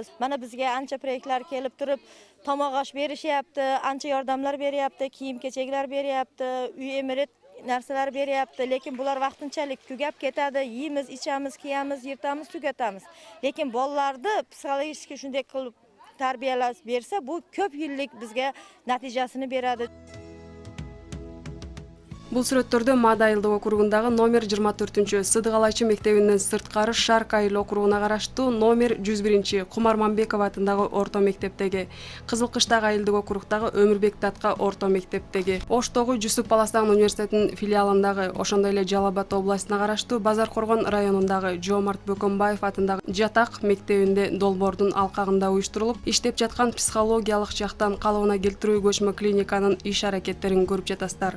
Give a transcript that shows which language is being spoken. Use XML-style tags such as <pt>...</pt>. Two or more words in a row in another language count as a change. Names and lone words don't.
<uz>Mana bizga ancha proyektlar kelib turib, tomoq osh berishyapti, ancha yordamlar beryapti, kiyim-kechaklar beryapti, uy emirat narsalar beryapti, lekin bular vaqtinchalik tugab ketadi. Yeymiz, ichamiz, kiyamiz, yirtamiz, tugatamiz. Lekin bolalarni psixologik shunday qilib tarbiyalash bersa, bu ko'p yillik bizga natijasini beradi.</uz> <ky>Бул сүрөттөрдө Маада айылдык округундагы номер 24 Сыдыгалайчы мектебинен сырткары Шарк айыл округуна караштуу номер 101 Кумарманбеков атындагы орто мектептеги, Кызылкыштагы айылдык округдагы Өмүрбек Татка орто мектептеги, Оштогу Жусуп Баласан университетинин филиалындагы, ошондой эле Жалал Абад областына караштуу Базар Коргон районундагы Жоомарт Бөкөнбаев атындагы Жатак мектебинде долбоордун алкагында уюштурулуп, иштеп жаткан психологиялык жактан калыбына келтирүү көчмө клиниканын иш аракеттерин көрүп жатасыздар.</ky>